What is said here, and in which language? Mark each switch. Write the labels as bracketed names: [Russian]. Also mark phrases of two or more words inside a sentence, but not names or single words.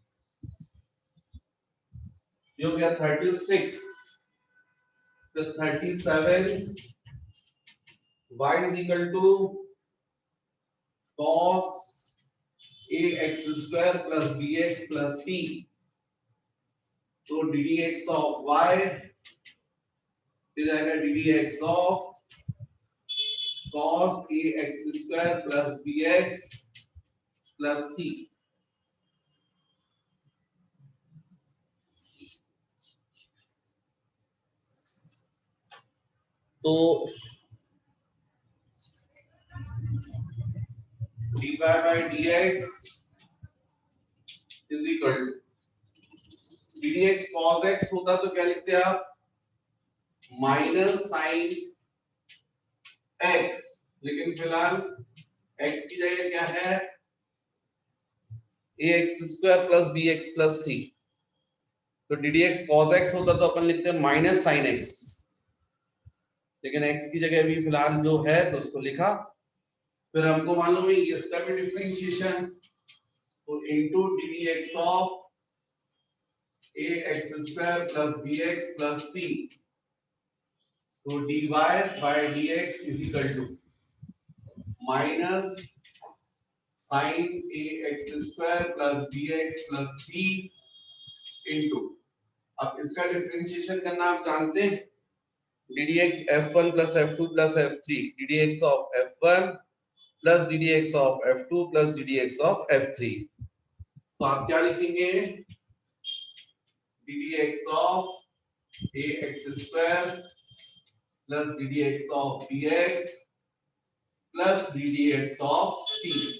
[Hindi] ये हो गया 36। [English] तो 37 y is equal to cos ax square plus bx plus c, तो ddx of y इज जाएगा ddx of cos ax square plus bx plus c। तो dy by dx is equal to ddx cos x [Hindi] होता तो क्या लिखते आप [English] minus sine [Hindi] x, लेकिन फिलहाल x की जगह क्या है [English] ax square plus bx plus c, [Hindi] तो [English] ddx cos x [Hindi] होता तो अपन लिखते हैं [English] minus sine x, [Hindi] लेकिन x की जगह भी फिलहाल जो है तो उसको लिखा। फिर हमको मालूम है इसका भी डिफरेंशिएशन, तो [English] into ddx of ax square plus bx plus c, तो dy by dx is equal to minus sine ax square plus bx plus c into, [Hindi] अब इसका डिफरेंशिएशन करना आप जानते हैं [English] ddx f1 plus f2 plus f3 ddx of f1 plus ddx of f2 plus ddx of f3, [Hindi] तो आप क्या लिखेंगे [English] ddx of ax square plus ddx of bx plus ddx of c.